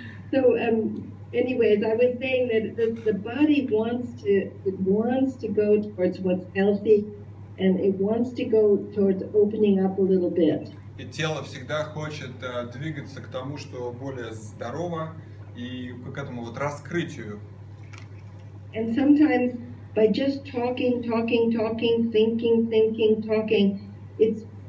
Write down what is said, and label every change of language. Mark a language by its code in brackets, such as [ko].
[en] So, anyways, I was saying that the body wants to go towards what's healthy, and it wants to go towards opening up a little bit. [ru] И тело всегда хочет двигаться к тому, что более здорово, и к этому вот раскрытию. [en] And sometimes by just talking, thinking, talking, it's